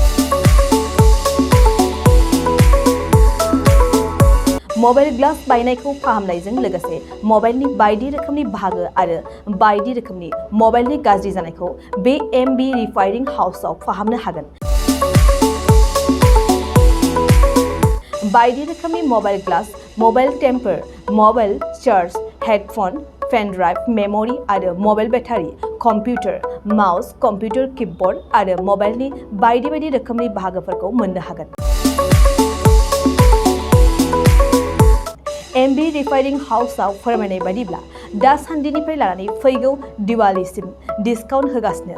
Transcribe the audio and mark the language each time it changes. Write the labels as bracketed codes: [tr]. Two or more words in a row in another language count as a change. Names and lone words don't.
[en] mobile glass [brx] बायनायखौ फाहामनायजों लोगोसे मबाइलनि बायदि रोखोमनि बाहागो आरो बायदि रोखोमनि मबाइलनि गाज्रि जानायखौ बे एमबी रिफाइनिं हाउसआव फाहामनो हागोन। बायदि रोखोमनि [en] mobile glass, mobile temper, mobile charge, headphone, pen drive, memory [brx] आरो [en] mobile battery, computer, mouse, computer keyboard [brx] आरो मबाइलनि बायदि रोखोमनि बाहागोफोरखौ मोननो हागोन। एमबी रिफाइनिं हाउसआव फोरमायनाय बादिब्ला दासान्दिनिफ्राय लानानै फैगौ दिवालीसिम डिसकाउन्ट होगासिनो।